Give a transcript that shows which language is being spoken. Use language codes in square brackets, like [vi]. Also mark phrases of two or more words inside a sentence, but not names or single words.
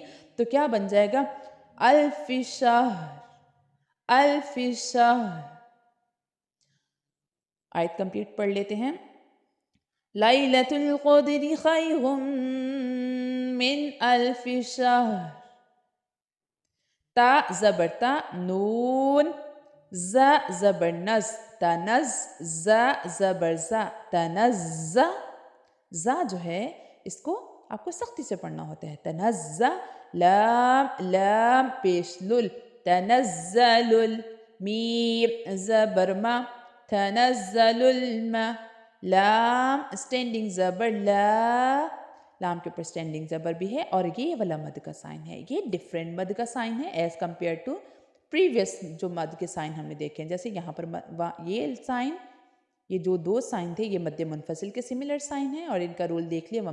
[ur] تو کیا بن جائے گا؟ [ar] الف شہر، الف شہر. [ur] آیت کمپلیٹ پڑھ لیتے ہیں. [ar] لیلۃ القدر خیر من الف شہر. [ur] تا زبر تا، نون ز زبر نز تنز، ز زبر ز تنز. ز جو ہے اس کو آپ کو سختی سے پڑھنا ہوتا ہے. تنز. لام لام پیش لل، تنزل. میم زبر ما، تنزل الما. لام اسٹینڈنگ زبر لا، لام کے اوپر اسٹینڈنگ زبر بھی ہے اور یہ والا مد کا سائن ہے. یہ ڈفرینٹ مد کا سائن ہے [en] as compare to previous [ur] جو مد کے سائن ہم نے دیکھے ہیں. جیسے یہاں پر یہ سائن، یہ جو 2 سائن تھے یہ مد منفصل کے سملر سائن ہیں اور ان کا رول دیکھ لیا.